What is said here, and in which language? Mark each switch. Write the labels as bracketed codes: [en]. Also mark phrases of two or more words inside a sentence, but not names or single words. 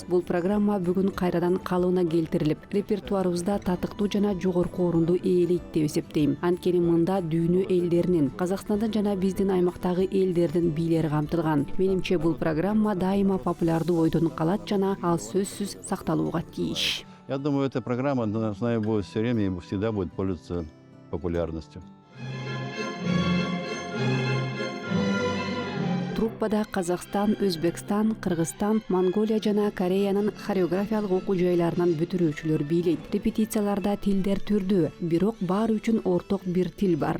[ky] Бул программа бүгүн кайрадан калыбына келтирилип, репертуар татыктуу жана жогорку орунду ээлейт деп эсептейм. Анткени мында дүйнө элдеринин, Казакстандын жана биздин аймактагы элдердин бийлери камтылган. Менимче бул программа дайыма популярдуу ойдон калат жана ал сөзсүз сакталууга тийиш. [ru] Я думаю, эта программа должна будет все время и всегда будет пользоваться популярностью. [ky] Труппада Казакстан, Өзбекстан, Кыргызстан, Монголия жана Кореянын хореографиялык окуу жайларынан бүтүрүүчүлөр бийлейт. Репетицияларда тилдер түрдүү, бирок баары үчүн орток бир тил бар.